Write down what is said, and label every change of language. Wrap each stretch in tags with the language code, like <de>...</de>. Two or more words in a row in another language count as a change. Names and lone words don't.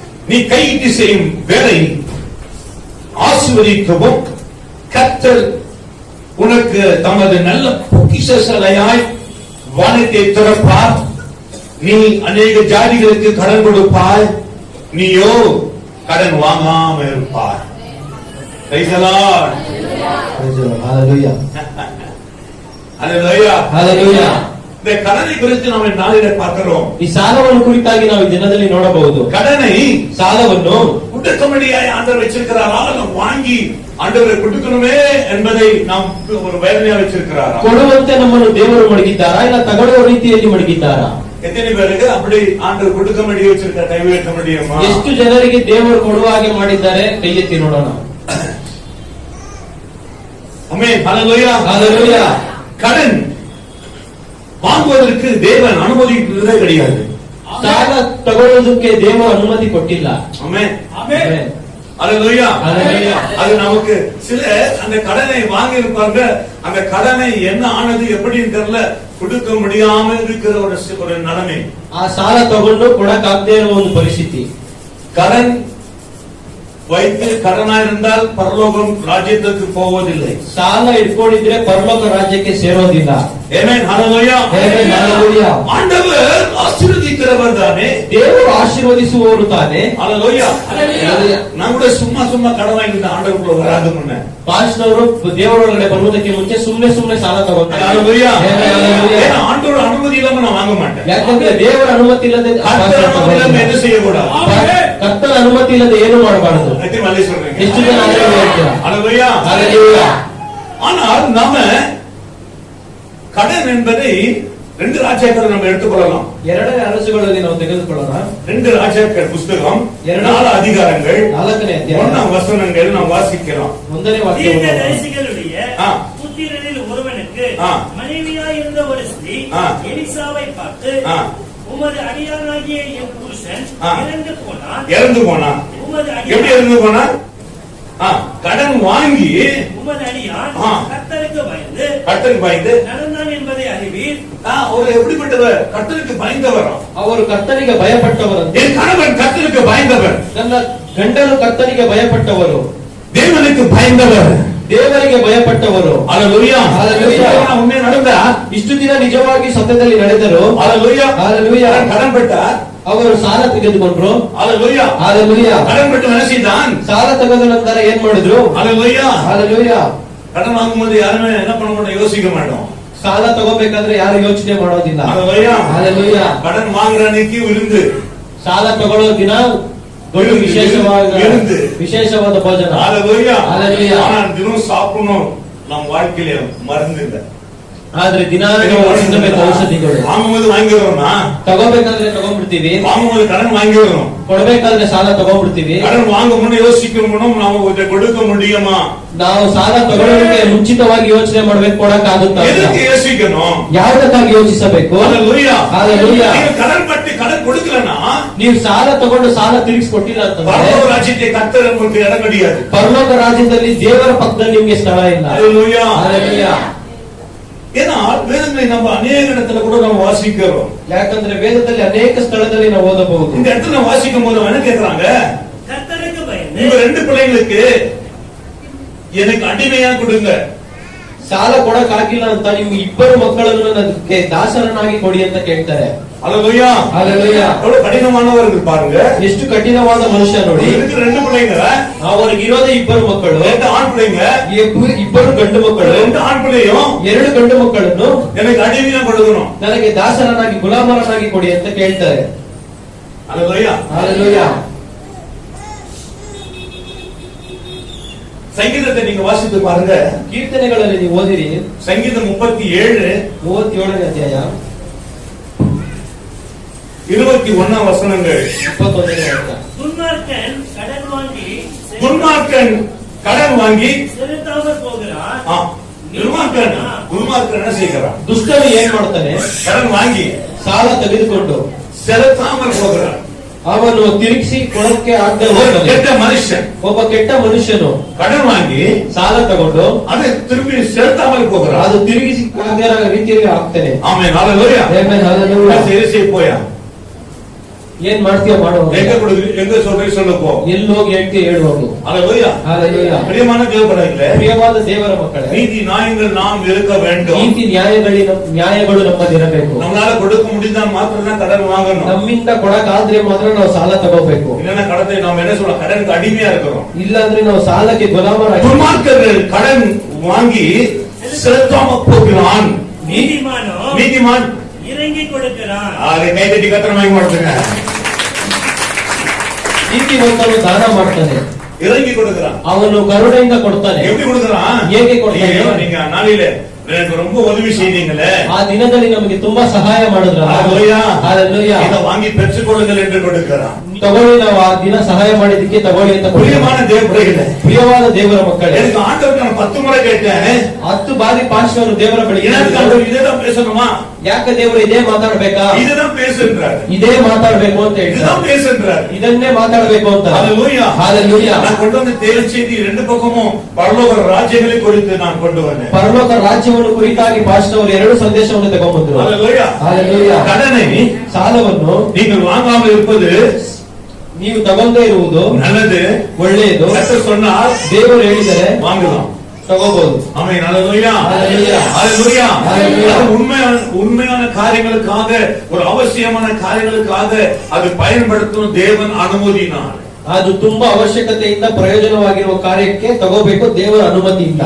<ta>நீ கையிட்டு செய்யும் வேலை ஆசீர்வதிக்கவும் கர்த்தர் உனக்கு தமது நல்ல பொக்கிஷசாலையாய் வானத்தை திறப்பார். நீ அநேக ஜாதிகளுக்கு கடன் கொடுப்பாய், நீயோ கடன் வாங்காம இருப்பார்.</ta> <en>Praise the Lord. Hallelujah. Hallelujah. Hallelujah.</en> <ta>இந்த கடனை குறித்து</ta> <kn>ನಾವು ನಾಳೆ</kn> <ta>பார்க்கிறோம்.</ta> <kn>ಈ ಸಾಲವನ್ನು ಕುರಿತಾಗಿ ನಾವು ಈ ದಿನದಲ್ಲಿ ನೋಡಬಹುದು.</kn> <ta>கடனை</ta> <kn>ಸಾಲವನ್ನು</kn> <ta>கொடுக்கும்படியாய் ஆண்டவர் வச்சிருக்கிறாரா, நாம் வாங்கி ஆண்டவரை கொடுக்கணுமே என்பதை நாம் ஒரு வேதனையா வச்சிருக்கிறாரா?</ta> <kn>ಕೊಡುವಂತೆ ನಮ್ಮನ್ನು ದೇವರು ಮಡಗಿದ್ದಾರಾ ಇಲ್ಲ ತಗೊಳ್ಳುವ ರೀತಿಯಲ್ಲಿ ಮಡಗಿದ್ದಾರಾ?</kn> <ta>எத்தனை பேருக்கு அப்படி ஆண்டவர் கொடுக்கும்படி வச்சிருக்க கை வைக்க முடியுமா?</ta> <kn>ಎಷ್ಟು ಜನರಿಗೆ ದೇವರು ಕೊಡುವ ಹಾಗೆ ಮಾಡಿದ್ದಾರೆ? ಕೈ ಎತ್ತಿ ನೋಡೋಣ.</kn> <ta>ஆமென். ஹalleluya. ஹalleluya. கடன் வாங்குவதற்கு தேவன் அனுமதிக்கிறதே கிடையாது.</ta> <kn>ಸಾಲ ತಗೊಳ್ಳೋದಕ್ಕೆ ದೇವರು ಅನುಮತಿ ಕೊಟ್ಟಿಲ್ಲ.</kn> <ta>ஆமென்.</ta> <kn>ಆಮೆನ್.</kn> <ta>ஹalleluya. ஹalleluya. அது நமக்கு சில அந்த கடனை வாங்கி இருப்பாங்க, அந்த கடனை என்ன ஆனது எப்படின்னு தெரியல, கொடுக்க முடியாம இருக்கிற ஒரு நிலைமை.</ta> <kn>ಆ ಸಾಲ ತಗೊಂಡು ಕೊಡಕ್ಕಾಗದೇ ಇರುವ ಒಂದು ಪರಿಸ್ಥಿತಿ.</kn> <ta>கடன் வைத்து கடனா இருந்தால் பரலோகம் ராஜ்யத்துக்கு போவதில்லை.</ta> <kn>ಸಾಲ ಇಟ್ಕೊಂಡಿದ್ರೆ ಪರಲೋಕ ರಾಜ್ಯಕ್ಕೆ ಸೇರೋದಿಲ್ಲ. ಆಮೆನ್.</kn> <ta>ஹalleluya.</ta> <kn>ಆಮೆನ್. ஹalleluya.</kn> <ta>ஆண்டவர் ஆசீர்வதிக்கிறவர் தானே,</ta> <kn>ದೇವರು ಆಶೀರ್ವದಿಸುವವರು ತಾನೇ.</kn> <ta>ஹalleluya. ஹalleluya. நான் கூட சும்மா கடை வாங்கிட்டு ஆண்டவருக்குள்ள வராது முன்ன</ta> <kn>ಪಾಸ್ಟರ್ ದೇವರೊಳಗಡೆ ಬರುವುದಕ್ಕೆ ಮುಂಚೆ ಸುಮ್ಮನೆ ಸಾಲ ತಗೊಂತಾರೆ.</kn> <ta>ஹalleluya. ஹalleluya. ஆண்டவர் அனுமதி இல்லாம நான் வாங்க மாட்டேன்.</ta> <kn>ಯಾಕಂದ್ರೆ ದೇವರ ಅನುಮತಿ ಇಲ್ಲದೆ</kn> <ta>என்ன செய்யக்கூடாது?</ta> <kn>ಕರ್ತನ ಅನುಮತಿ ಇಲ್ಲದೆ ಏನು ಮಾಡಬಾರದು. ಎಷ್ಟು ಜನ ಹೇಳ್ತೀರಾ?</kn> <ta>ஹalleluya. ஹalleluya. ஆனால் நாம கடன் என்பதை ரெண்டு ராஜாக்கள் நம்ம எடுத்துக்கொள்ளலாம்.</ta> <kn>ಎರಡನೇ ಅರಸುಗಳಲ್ಲಿ ನಾವು ತೆಗೆದುಕೊಳ್ಳೋಣ.</kn> <ta>ரெண்டு ராஜாக்கள் புத்தகம் 4 அதிகாரங்கள்</ta> <kn>4ನೇ ಅಧ್ಯಾಯ</kn> <ta>1 வசனங்கள் நாம் வாசிக்கிறோம்.</ta> <kn>ಒಂದನೇ ವಾಕ್ಯ.</kn> <ta>தீர்க்கதரிசிகளுடைய புத்திரரில் ஒருவனுக்கு மனைவியாய் இருந்த ஒரு ஸ்திரீ எலிசாவை பார்த்து, உமது அடியானாகிய என் புருஷன் இறந்து போனான். எப்படி இறந்து போனான்? கடன் வாங்கி உமது அடியான் கர்த்தருக்கு பயந்து நடந்தான் என்பதை அறிவீர். அவர் எப்படிப்பட்டவர்? கர்த்தருக்கு பயந்தவர்.</ta> <kn>ಅವರು ಕರ್ತನಿಗೆ ಭಯಪಟ್ಟವರು.</kn> <ta>என் கணவன் கர்த்தருக்கு பயந்தவர்.</ta> <kn>ನನ್ನ ಗಂಡನು ಕರ್ತನಿಗೆ ಭಯಪಟ್ಟವರು.</kn> <ta>தேவனுக்கு பயந்தவர்.</ta> <kn>ದೇವರಿಗೆ ಭಯಪಟ್ಟವರು.</kn> <ta>ஹalleluya. ஹalleluya. உண்மை நடந்தா</ta> <kn>ಇಷ್ಟು ದಿನ ನಿಜವಾಗಿ ಸತ್ಯದಲ್ಲಿ ನಡೆದರು.</kn> <ta>ஹalleluya. ஹalleluya. கடன் பெற்ற</ta> <kn>ಅವರು ಸಾಲ ತೆಗೆದುಕೊಂಡ್ರು.</kn> <ta>ஹalleluya. ஹalleluya. கடன் பெற்று என்ன செய்தான்?</ta> <kn>ಸಾಲ ತೆಗೆದ ನಂತರ ಏನ್ ಮಾಡಿದ್ರು?</kn> <ta>ஹalleluya. ஹalleluya. கடன் வாங்கும்போது யாருமே என்ன பண்ண மாட்டோம், யோசிக்க மாட்டோம்.</ta> <kn>ಸಾಲ ತಗೋಬೇಕಾದ್ರೆ ಯಾರು ಯೋಚನೆ ಮಾಡೋದಿಲ್ಲ.</kn> <ta>ஹalleluya. ஹalleluya. கடன் வாங்குற அன்னைக்கு விருந்து,</ta> <kn>ಸಾಲ ತಗೊಳ್ಳೋ ದಿನ ದೊಡ್ಡ ವಿಶೇಷವಾದ ಭೋಜನ.</kn> <ta>ஹalleluya. ஹalleluya. ஆனா தினம் சாப்பிடணும் நம்ம வாழ்க்கையில மருந்து இல்ல.</ta> <kn>ಆದ್ರೆ ದಿನ ತಿನ್ನಬೇಕು ಔಷಧಿಗಳು.</kn> <ta>வாங்கும்போது வாங்கிடுறோம்னா,</ta> <kn>ತಗೋಬೇಕಾದ್ರೆ ತಗೊಂಡ್ಬಿಡ್ತೀವಿ.</kn> <ta>வாங்கும்போது கடன் வாங்கிடுறோம்.</ta> <kn>ಕೊಡಬೇಕಾದ್ರೆ ಸಾಲ ತಗೊಂಡ್ಬಿಡ್ತೀವಿ.</kn> <ta>கடன் வாங்க முன்ன யோசிக்கணும், ನಾವು இதை கொடுக்க முடியுமா?</ta> <kn>ನಾವು ಸಾಲ ತಗೊಳ್ಳೋದಕ್ಕೆ ಮುಂಚಿತವಾಗಿ ಯೋಚನೆ ಮಾಡ್ಬೇಕು, ಕೊಡಕ್ಕಾಗುತ್ತಾ?</kn> <ta>எதுக்கு யோசிக்கணும்?</ta> <kn>ಯಾವುದಕ್ಕಾಗಿ ಯೋಚಿಸಬೇಕು?</kn> <ta>ஹalleluya. ஹalleluya. ನೀವು கடன் பட்டு கடன் கொடுக்கலனா,</ta> <kn>ನೀವು ಸಾಲ ತಗೊಂಡು ಸಾಲ ತಿರುಗಿಸ್ಕೊಟ್ಟಿಲ್ಲ ಅಂತಂದ್ರೆ</kn> <ta>பரலோக ராஜ்யத்தை கர்த்தர் உங்களுக்கு இடம் கிடையாது.</ta> <kn>ಪರಲೋಕ ರಾಜ್ಯದಲ್ಲಿ ದೇವರ ಪಕ್ಕದಲ್ಲಿ ನಿಮಗೆ ಸ್ಥಳ ಇಲ್ಲ.</kn> <ta>ஹalleluya. ஹalleluya. ஏன்னா வேதங்களை நம்ம அநேக இடத்துல கூட நம்ம வாசிக்கிறோம்.</ta> <kn>ಯಾಕಂದ್ರೆ ವೇದದಲ್ಲಿ ಅನೇಕ ಸ್ಥಳದಲ್ಲಿ ನಾವು ಓದಬಹುದು.</kn> <ta>இந்த இடத்துல வாசிக்கும் போது என்ன கேக்குறாங்க? கர்த்தருக்கு பயந்து உங்க 2 பிள்ளைகளுக்கு எனக்கு அடிமையா கொடுங்க.</ta> <kn>ಸಾಲ ಕೊಡಕ್ಕಾಗಿಲ್ಲ ಅಂತ ನೀವು 2 ಮಕ್ಕಳನ್ನು ನನಗೆ ದಾಸರನ್ನಾಗಿ ಕೊಡಿ ಅಂತ ಕೇಳ್ತಾರೆ.</kn> <ta>ஹalleluya. ஹalleluya. எவ்வளவு கடினமானவர்கள் பாருங்க.</ta> <kn>ಎಷ್ಟು ಕಠಿಣವಾದ ಮನುಷ್ಯ ನೋಡಿ.</kn> <ta>இதுக்கு 2 பிள்ளைங்க,</ta> <kn>ಅವರಿಗೆ ಇರೋದೇ 2 ಮಕ್ಕಳು.</kn> <ta>2 ஆண் பிள்ளைங்க,</ta> <kn>2 ಗಂಡು ಮಕ್ಕಳು.</kn> <ta>2 ஆண் பிள்ளையும்</ta> <kn>2 ಗಂಡು ಮಕ್ಕಳನ್ನು</kn> <ta>எனக்கு அடிமையா கொடுக்கணும்,</ta> <kn>ನನಗೆ ದಾಸರನ್ನಾಗಿ ಗುಲಾಮರನ್ನಾಗಿ ಕೊಡಿ ಅಂತ ಕೇಳ್ತಾರೆ.</kn> <ta>ஹalleluya. ஹalleluya. சங்கீதத்தை நீங்க வாசித்து பாருங்க.</ta> <kn>ಕೀರ್ತನೆಗಳಲ್ಲಿ ನೀವು ಓದಿರಿ.</kn> <ta>சங்கீதம் 37</ta> <kn>37ನೇ ಅಧ್ಯಾಯ</kn> <ta>21 வசனங்கள்.</ta> <kn>21ನೇ ವಾಕ್ಯ.</kn> <ta>துன்மார்க்கன் கடன் வாங்கி செலுத்தாமல் போகிறான். துன்மார்க்கன் என்ன செய்கிறான்?</ta> <kn>ದುಷ್ಟನು ಏನ್ ಮಾಡ್ತಾನೆ?</kn> <ta>கடன் வாங்கி</ta> <kn>ಸಾಲ ತೆಗೆದುಕೊಂಡು</kn> <ta>செலுத்தாமல் போகிறான்.</ta> <kn>ಅವನು ತಿರುಗಿಸಿ ಕೊಡಕ್ಕೆ ಆಗದೆ ಕೆಟ್ಟ ಮನುಷ್ಯ, ಒಬ್ಬ ಕೆಟ್ಟ ಮನುಷ್ಯನು</kn> <ta>ಕடன் வாங்கி</ta> <kn>ಸಾಲ ತಗೊಂಡು</kn> <ta>அதை திருப்பி செலுத்தாமல் போகிறான்.</ta> <kn>ಅದು ತಿರುಗಿಸಿ ಆಗದ ರೀತಿಯಲ್ಲಿ ಆಗ್ತಾನೆ.</kn> <ta>ஆமென். ஹalleluya.</ta> <kn>ಆಮೆನ್. ஹalleluya.</kn> <ta>சரி போயா</ta> <kn>ಏನ್ ಮಾಡ್ತೀಯೋ ಮಾಡೋ,</kn> <ta>எங்க சொல்றேன் சொல்லப்போ,</ta> <kn>ಎಲ್ಲಿ ಹೋಗಿ ಹೇಳ್ತೀಯ ಹೇಳು ಹೋಗು.</kn> <ta>அல்லேலூயா. ஹalleluya. பிரியமான தேவபிள்ளைகளே,</ta> <kn>ಪ್ರಿಯವಾದ ದೇವರ ಮಕ್ಕಳೇ,</kn> <ta>நீதி நியாயங்கள் நாம் இருக்க வேண்டும்.</ta> <kn>ನೀತಿ ನ್ಯಾಯಗಳು ನಮ್ಮದಿರಬೇಕು.</kn> <ta>நம்மளால கொடுக்க முடிந்தால் மாத்திரம் தான் கடன் வாங்கணும்.</ta> <kn>ನಮ್ಮಿಂದ ಕೊಡಕ್ಕಾದ್ರೆ ಮಾತ್ರ ನಾವು ಸಾಲ ತಗೋಬೇಕು.</kn> <ta>இல்லன்னா கடத்தை நாம் என்ன சொல்றோம், கடனுக்கு அடிமையா இருக்கிறோம்.</ta> <kn>ಇಲ್ಲಾಂದ್ರೆ ನಾವು ಸಾಲಕ್ಕೆ ಗುಲಾಮರಾಗಿ.</kn> <ta>துன்மார்க்கர்கள் கடன் வாங்கி செலுத்தாம போகிறான். நீதிமான் இறங்கி கொடுக்கிறான். அதை கைதட்டி கத்திரமாக்கி மாட்டுங்க.</ta> <kn>ನೀತಿವಂತನು ದಾನ ಮಾಡ್ತಾನೆ,</kn> <ta>இறங்கி கொடுக்கிறான்.</ta> <kn>ಅವನು ಕರುಣೆಯಿಂದ ಕೊಡ್ತಾನೆ.</kn> <ta>எப்படி கொடுக்கிறான்?</ta> <kn>ಹೇಗೆ ಕೊಡ್ತಾನೆ?</kn> <ta>நீங்க நாளில எனக்கு ரொம்ப உதவி செய்தீங்களே,</ta> <kn>ಆ ದಿನದಲ್ಲಿ ನಮಗೆ ತುಂಬಾ ಸಹಾಯ ಮಾಡಿದ್ರಲ್ಲ,</kn> <ta>ஹalleluya, இத வாங்கி பெற்றுக் கொள்ளுங்கள் என்று கொடுக்கிறான்.</ta> <kn>ತಗೊಳ್ಳಿ, ನಾವು ಆ ದಿನ ಸಹಾಯ ಮಾಡಿದ್ದಕ್ಕೆ ತಗೊಳ್ಳಿ ಅಂತ.</kn> <ta>பிரியமான தேவபிள்ளைகளே,</ta> <kn>ಪ್ರಿಯವಾದ ದೇವರ ಮಕ್ಕಳೇ,</kn> <ta>எனக்கு ஆண்டவருக்கு நான் 10 முறை கேட்டேன்,</ta> <kn>10 ಬಾರಿ ಪಾಸ್ಟರ್ ದೇವರ ಬಳಿ</kn> <ta>எனக்கு ஆண்டவர் இதேதான் பேசணுமா?</ta> <kn>ಯಾಕೆ ದೇವರು ಇದೇ ಮಾತಾಡ್ಬೇಕಾ?</kn> <ta>இதேதான் பேசுன்றார்.</ta> <kn>ಇದೇ ಮಾತಾಡ್ಬೇಕು ಅಂತ ಹೇಳ್ತಾರೆ.</kn> <ta>இதுதான் பேசுன்றார்.</ta> <kn>ಇದನ್ನೇ ಮಾತಾಡ್ಬೇಕು ಅಂತ.</kn> <ta>ஹalleluya, ஹalleluya. நான் கொண்டு வந்த தேவ செய்தி ரெண்டு பக்கமும் பரலோக ராஜ்யங்களை குறித்து நான் கொண்டு வந்தேன்.</ta> <kn>ಪರಲೋಕ ರಾಜ್ಯವನ್ನು ಕುರಿತಾಗಿ ಪಾಸ್ಟರ್ ಅವರು 2 ಸಂದೇಶವನ್ನು ತಗೊಂಡ್ಬಂದ್ರು.</kn> <ta>ஹalleluya, ஹalleluya. கடனை</ta> <kn>ಸಾಲವನ್ನು</kn> <ta>நீங்கள் வாங்காமல் இருப்பது</ta> <kn>ನೀವು ತಗೊಂಡೇ ಇರುವುದು</kn> <ta>நல்லது,</ta> <kn>ಒಳ್ಳೆಯದು.</kn> <ta>கர்த்தர் சொன்னார்,</ta> <kn>ದೇವರು ಹೇಳಿದರೆ</kn> <ta>வாங்கலாம்,</ta> <kn>ತಗೋಬಹುದು.</kn> <ta>ஆமென். ஹalleluya, ஹalleluya, ஹalleluya. ஹalleluya. அது உண்மையான காரியங்களுக்காக, ஒரு அவசியமான காரியங்களுக்காக அது பயன்படுத்தும் தேவன் அனுமதினார்.</ta> <kn>ಅದು ತುಂಬಾ ಅವಶ್ಯಕತೆಯಿಂದ ಪ್ರಯೋಜನವಾಗಿರುವ ಕಾರ್ಯಕ್ಕೆ ತಗೋಬೇಕು ದೇವರ ಅನುಮತಿಯಿಂದ.</kn>